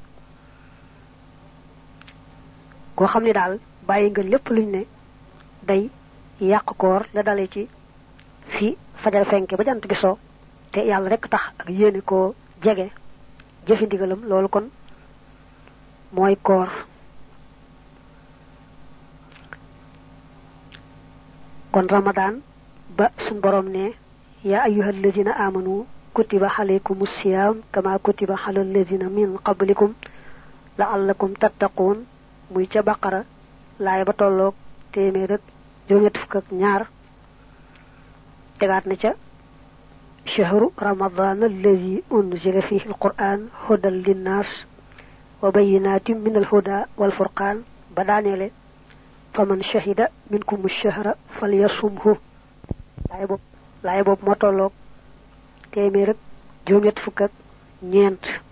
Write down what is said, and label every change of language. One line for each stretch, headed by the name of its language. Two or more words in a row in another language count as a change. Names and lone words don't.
Wolof: ko xamni dal bayyi nga lepp luñ né day yaq koor la dalé ci fi fajar fenké ba jant bi so te yalla rek tax ak yéene ko jege jëfi ndigalam loolu kon moy koor kon ramadan ba sun borom ne
Arabic: يا أيها الذين آمنوا كتب عليكم الصيام كما كتب على الذين من قبلكم لعلكم تتقون
Wolof: muy ca baqara laay ba tolloog téeméer rek juróom-ñett fukk ak ñaar tegaat na ca
Arabic: شهر رمضان الذي أنزل فيه القرآن هدى للناس وبينات من الهدى والفرقان badanele فمن شهد منكم الشهر فليصمه
Wolof: laay bob mo tolloog téeméer rek juróom-ñett fukk ak ñeent